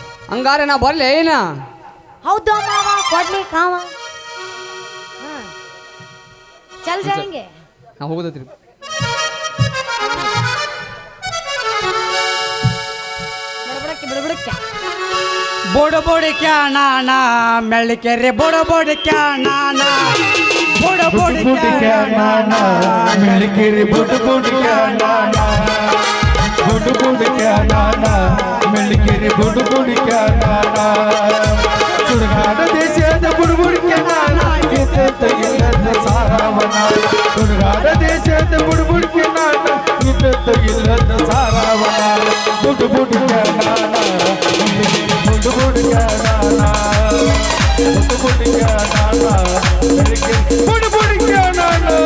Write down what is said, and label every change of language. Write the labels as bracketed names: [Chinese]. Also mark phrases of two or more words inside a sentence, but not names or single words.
[Kannada] ಹಂಗಾರೆ ನಾ ಬರ್ಲಿ ಏನ ಹೌದು ಮಾವ ಕೊಡ್ಲಿ ಕಾವ [Hindi] चल जाएंगे [Kannada] ನಾ ಹೋಗುದತ್ರಿ ಬಿಡ್ಬಿಡಕ್ಕೆ ಬೋಡ ಬೋಡಿಕ ನಾನ ಮೆಳ್ಳಿಕೆರೆ ಬೋಡ ಬೋಡಿಕ ನಾನ ಬೋಡ ಬೋಡಿಕ ನಾನ ಮೆಳ್ಳಿಕೆರೆ ಬುಡು ಬುಡಿಕ ನಾನ ಬುಡು ಬುಡಿಕ ನಾನ ಮೆಳ್ಳಿಕೆರೆ ಬುಡು ಬುಡಿಕ ನಾನ ಸುಡುಗಾಡ ದೇಶದ ಬುಡು ಬುಡಿಕ ನಾನ ಇದ್ದ ಇಲ್ಲದ ಸಾರವನ ಸುಡುಗಾಡ ದೇಶದ ಬುಡು ಬುಡಿಕ ನಾನ ಇದ್ದ ಇಲ್ಲದ ಸಾರವನ ಬುಡು ಬುಡಿಕ ನಾನ ಬುಡು ಬುಡಿಕ ನಾನ ಬುಡು ಬುಡಿಕ ನಾನ ಮೆಳ್ಳಿಕೆರೆ ಬುಡು ಬುಡಿಕ ನಾನ